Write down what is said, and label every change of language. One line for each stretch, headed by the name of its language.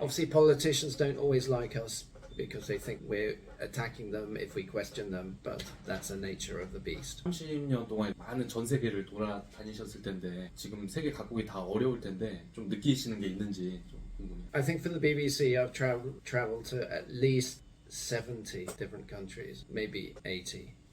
English: Obviously, politicians don't always like us, because they think we're attacking them if we question them, but that's the nature of the beast.
Korean: 30년 동안 많은 전 세계를 돌아다니셨을 텐데 지금 세계 각국이 다 어려울 텐데 좀 느끼시는 게 있는지 좀 궁금해요.
English: I think for the BBC, I've traveled to at least 70 different countries, maybe 80.